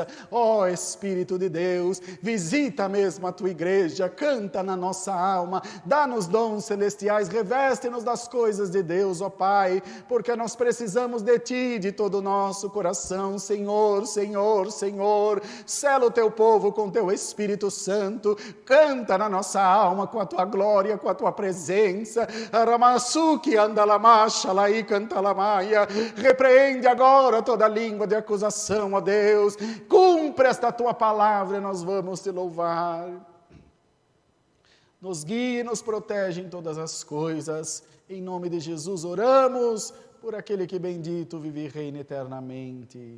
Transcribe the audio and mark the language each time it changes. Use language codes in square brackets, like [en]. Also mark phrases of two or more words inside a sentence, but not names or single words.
[pt] Ó Espírito de Deus, visita mesmo a Tua igreja, canta na nossa alma, dá-nos dons celestiais, reveste-nos das coisas de Deus, ó Pai, porque nós precisamos de Ti, de todo o nosso coração. Senhor, Senhor, Senhor, sela o Teu povo com Teu Espírito Santo, canta na nossa alma com a Tua glória, com a Tua presença. Aramasuki andalamacha lai cantalamaia, repreende agora toda língua de acusação, ó Deus, cumpre esta Tua palavra e nós vamos Te louvar. Nos guie e nos protege em todas as coisas. Em nome de Jesus oramos, por aquele que bendito vive e reina eternamente.